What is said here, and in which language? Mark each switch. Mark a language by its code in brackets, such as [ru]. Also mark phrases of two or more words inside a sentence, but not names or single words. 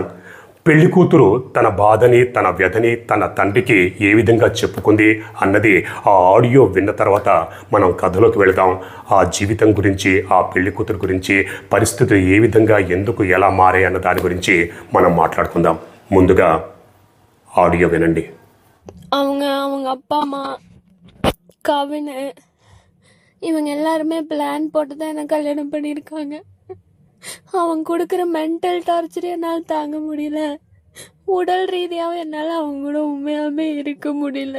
[te] పెళ్లి కూతురు తన బాధని, తన వ్యధని తన తండ్రికి ఏ విధంగా చెప్పుకుంది అన్నది ఆ ఆడియో విన్న తర్వాత మనం కథలోకి వెళదాం. ఆ జీవితం గురించి, ఆ పెళ్లి కూతురు గురించి, పరిస్థితులు ఏ విధంగా, ఎందుకు, ఎలా మారాయి అన్న దాని గురించి మనం మాట్లాడుకుందాం. ముందుగా ఆడియో వినండి. [ta] அவங்க அப்பா அம்மா கவின் இவங்க எல்லாருமே பிளான் போட்டு தான் எனக்கு கல்யாணம் பண்ணியிருக்காங்க. அவங்க கொடுக்குற [en] mental torture [ta] என்னால் தாங்க முடியல. உடல் ரீதியாகவும் என்னால் அவங்க கூட உண்மையாகவே இருக்க முடியல.